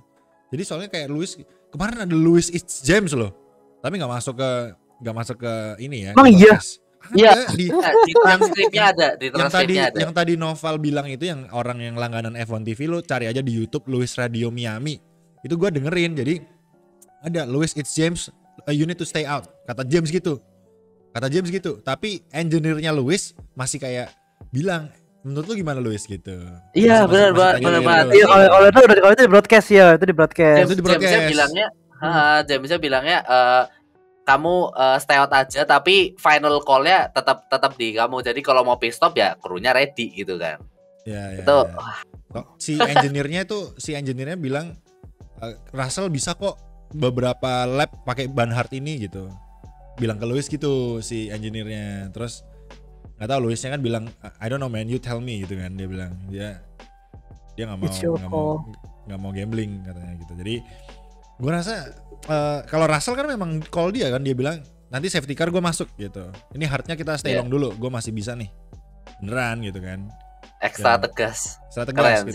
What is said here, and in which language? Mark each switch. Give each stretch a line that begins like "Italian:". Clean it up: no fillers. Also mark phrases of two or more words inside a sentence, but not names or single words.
Indonesian: Jadi soalnya kayak Lewis kemarin ada
English: Lewis It's James
Indonesian: loh, tapi nggak masuk ke ini ya. Emang iya? Iya, di transkripnya ada, Yang tadi Noval bilang itu, yang orang yang langganan F1 TV, lo cari aja di YouTube Lewis Radio Miami. Itu gue dengerin, jadi ada Lewis It's James,
English: you need to stay out.
Indonesian: Kata James gitu. Tapi engineer-nya Lewis masih kayak bilang, menurut lu gimana Lewis gitu. Iya, benar banget. Iya, kalau itu di broadcast ya, itu di broadcast. Jamesnya bilangnya kamu
English: stay out
Indonesian: aja, tapi
English: final call-nya
Indonesian: tetap di kamu. Jadi kalau mau
English: pit stop
Indonesian: ya krunya ready gitu kan. Ya. Itu si engineer-nya bilang Russell bisa kok beberapa lap pakai ban hard ini gitu. Bilang ke Lewis gitu si engineer-nya. Terus nggak tahu, Lewisnya kan bilang
English: I don't know man, you tell me
Indonesian: gitu kan. Dia bilang dia nggak mau gambling katanya gitu. Jadi gue rasa kalau Russell kan memang call dia kan, dia bilang nanti
English: safety car
Indonesian: gue masuk gitu. Ini hardnya kita
English: stay long
Indonesian: dulu, gue masih bisa nih, beneran gitu kan. Ekstra tegas keren gitu.